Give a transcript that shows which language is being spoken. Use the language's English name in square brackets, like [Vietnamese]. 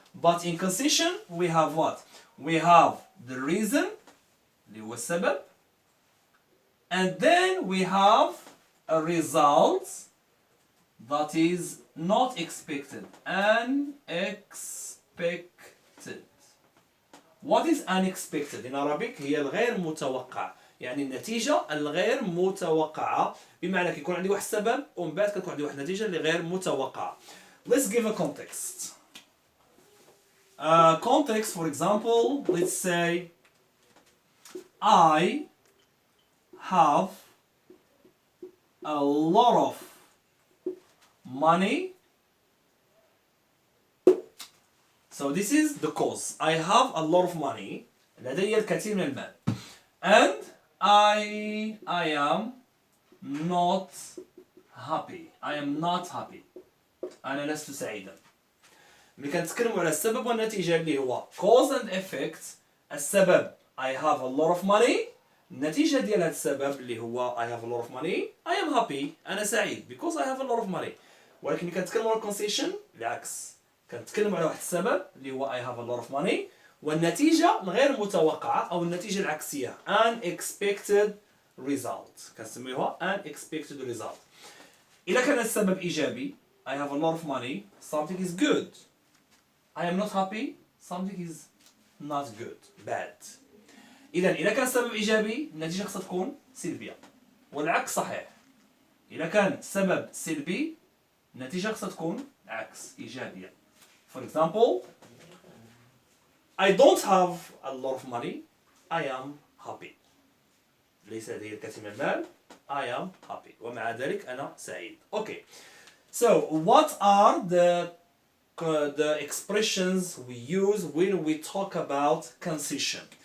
[English] But in concession we have what? We have the reason [Arabic] اللي هو السبب, [English] and then we have a result that is not expected, unexpected. What is unexpected in Arabic? [Arabic] هي الغير متوقع، يعني النتيجة الغير متوقعة، بمعنى كيكون عندي واحد السبب ومن بعد كتكون عندي واحد النتيجة اللي غير متوقعة. [English] Let's give a context. Context, for example, let's say I have a lot of money. So this is the cause. I have a lot of money. [Arabic] لدي الكثير من المال. [English] And I am not happy. I am not happy. [Arabic] أنا لست سعيدا. ملي كنتكلموا على السبب والنتيجة اللي هو [English] cause and effect. [Arabic] السبب [English] I have a lot of money. [Arabic] النتيجة ديال هذا السبب اللي هو [English] I have a lot of money. I am happy. [Arabic] أنا سعيد [English] because I have a lot of money. [Arabic] ولكن ملي كنتكلموا على concession العكس. كنتكلم على واحد السبب اللي هو [English] I have a lot of money, [Arabic] والنتيجة الغير متوقعة أو النتيجة العكسية [English] unexpected result. [Arabic] كنسميوها [English] unexpected result. [Arabic] إذا كان السبب إيجابي [English] I have a lot of money, something is good. I am not happy, something is not good, bad. [Arabic] إذا كان السبب إيجابي النتيجة خصها تكون سلبية، والعكس صحيح. إذا كان السبب سلبي النتيجة خصها تكون عكس إيجابية. [English] For example, I don't have a lot of money. I am happy. [Arabic] ليس لدي الكثير من المال. [English] I am happy. [Arabic] ومع ذلك أنا سعيد. [English] Okay. So, what are the expressions we use when we talk about concession?